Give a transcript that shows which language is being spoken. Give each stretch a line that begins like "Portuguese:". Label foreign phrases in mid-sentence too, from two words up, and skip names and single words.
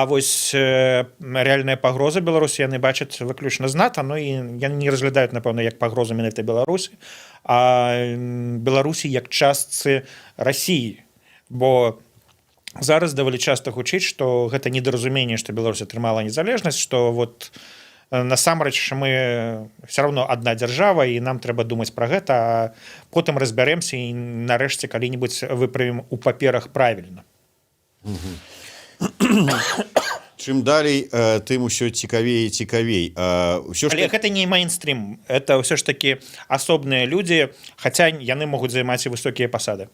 Belarusian: вось рэальная пагроза Беларусі яны бачаць выключна з НАТО, ну і яны не разглядаюць, напэўна, як пагрозу менавіта Беларусі, а Беларусі як частцы Расіі, бо зараз даволі часта гучыць, што гэта недаразуменне, што Беларусь атрымала незалежнасць, што вот насамрэч мы
Russian: все равно
Belarusian: адна дзяржава, і нам трэба думаць пра гэта, а потым разбярэмся і нарэшце калі-небудзь выправім у паперах правільна. Чым далей, тым усё цікавей і цікавей. Але гэта не мейнстрім, это ўсё ж такі асобныя людзі, хаця яны могуць займаць і высокія пасады.